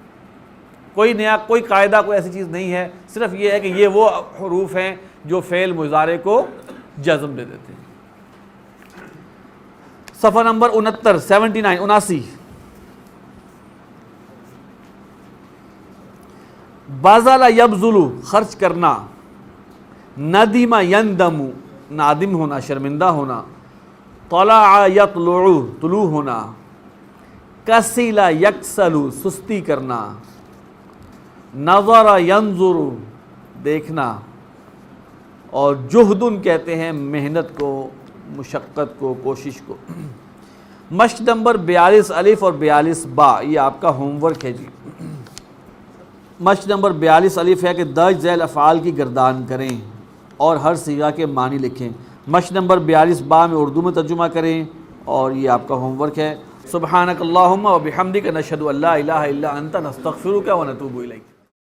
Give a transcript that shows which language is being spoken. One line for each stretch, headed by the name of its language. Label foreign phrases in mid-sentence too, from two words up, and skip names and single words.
Urdu: کوئی نیا کوئی قاعدہ کوئی ایسی چیز نہیں ہے، صرف یہ ہے کہ یہ وہ حروف ہیں جو فعل مضارع کو جزم دے دیتے ہیں. صفحہ نمبر 79
Arabic: بذل یبذل
Urdu: خرچ کرنا،
Arabic: ندم یندم
Urdu: نادم ہونا شرمندہ ہونا،
Arabic: طلع یطلع
Urdu: طلوع ہونا،
Arabic: کسل یکسل
Urdu: سستی کرنا،
Arabic: نظر ینظر
Urdu: دیکھنا، اور جہد کہتے ہیں محنت کو، مشقت کو، کوشش کو. مشق نمبر 42 الف اور 42 با، یہ آپ کا
English: home work
Urdu: ہے جی. مشق نمبر 42 الف ہے کہ درج ذیل افعال کی گردان کریں اور ہر صیغہ کے معنی لکھیں. مشق نمبر 42 با میں اردو میں ترجمہ کریں، اور یہ آپ کا
English: home work
Urdu: ہے.
Arabic: سبحانک اللہم و بحمدک نشہد ان لا الہ الا انت نستغفرک و نتوب الیک.